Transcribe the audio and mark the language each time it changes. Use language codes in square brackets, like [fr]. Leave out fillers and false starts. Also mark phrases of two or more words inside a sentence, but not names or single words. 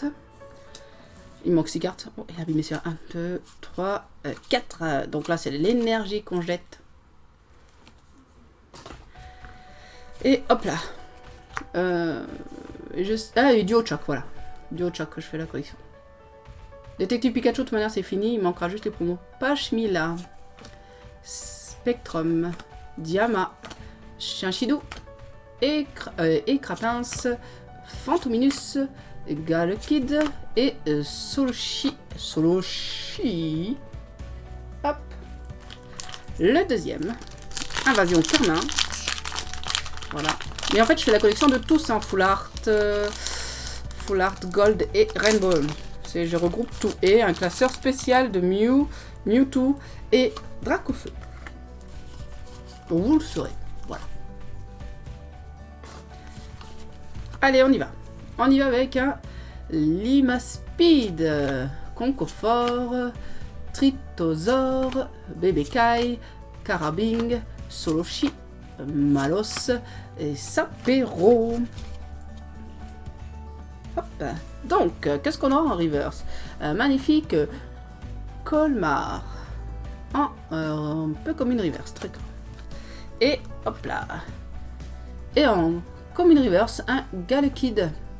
[fr] Il manque 6 cartes. Oh, il a abîmé sur 1, 2, 3, 4. Donc là, c'est l'énergie qu'on jette. Et hop là. Ah, et Duo Choc, voilà. Duo Choc que je fais la collection. Détective Pikachu, de toute manière, c'est fini. Il manquera juste les promos. Pachmila. Spectrum. Diama. Chinchidou. Et Crapince. Fantominus. Galkid et Soloshi. Le deuxième, Invasion Carmin. Voilà. Mais en fait, je fais la collection de tous, hein. Full Art, Gold et Rainbow. Je regroupe tout. Et un classeur spécial de Mewtwo et Dracofeu. Vous le saurez. Voilà. Allez, on y va. On y va avec un Limaspeed, Concophore, Tritosaur, Bebekai, Carabing, Soloshi, Malos et Sapero. Hop. Donc, qu'est-ce qu'on a en reverse? Un magnifique Colmar. Un peu comme une reverse, très grand. Et hop là. Et en commune reverse, un Galekid.